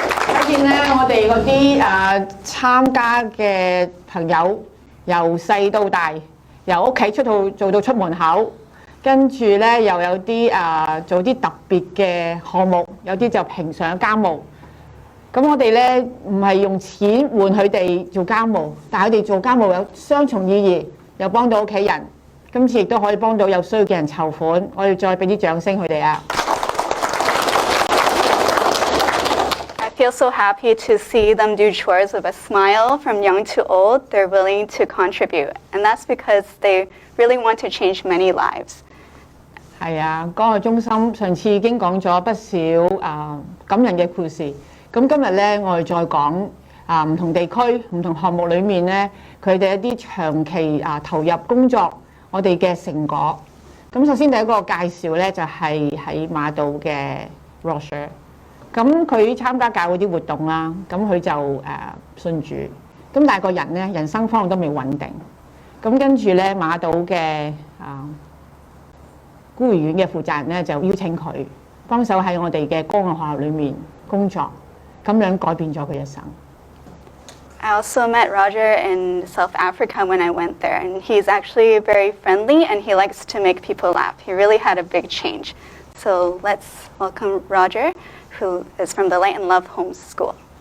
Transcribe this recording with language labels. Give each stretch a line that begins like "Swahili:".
Cantonese: 睇見咧，我哋嗰啲參加嘅朋友，由細到大，由屋企做到出門口，跟住咧又有啲做啲特別嘅項目，有啲就平常家務。咁我哋咧唔係用錢換佢哋做家務，但係佢哋做家務有雙重意義，又幫到屋企人，今次亦都可以幫到有需要嘅人籌款。我哋再俾啲掌聲佢哋啊！
English: I feel so happy to see them do chores with a smile. From young to old, they're willing to contribute. And that's because they really want to change many lives.
Cantonese: 係啊，嗰個中心上次已經講咗不少感人嘅故事。咁今日咧，我哋再講唔同地區、唔同項目裏面咧，佢哋一啲長期投入工作，我哋嘅成果。咁首先第一個介紹咧，就係喺馬島嘅 Roger。咁佢參加教會啲活動啦，咁佢就信主，咁但係個人咧人生方向都未穩定，咁跟住咧馬島嘅孤兒院嘅負責人咧就邀請佢幫手喺我哋嘅光學學校裏面工作，咁樣改變咗佢一生。
English: I also met Roger in South Africa when I went there, and he's actually very friendly and he likes to make people laugh. He really had a big change. So let's welcome Roger, who is from the Light and Love Home School.